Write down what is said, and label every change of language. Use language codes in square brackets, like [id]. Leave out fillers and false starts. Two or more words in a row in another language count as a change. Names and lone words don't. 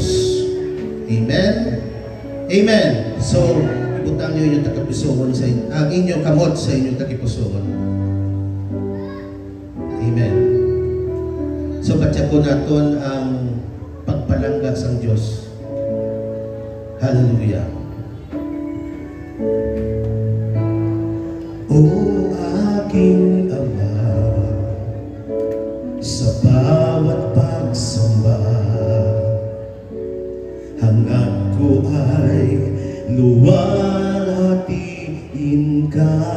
[hil] Amen? Amen. So, ibutang nyo inyong takipusoon sa inyo, ang inyong kamot sa inyong takipusoon. Amen. So, patyago naton ang pagpalangga sang Diyos. Hallelujah. [tl] O aking Ama, sa bawat pagsamba, hangad ko ay luwalhatiin ka.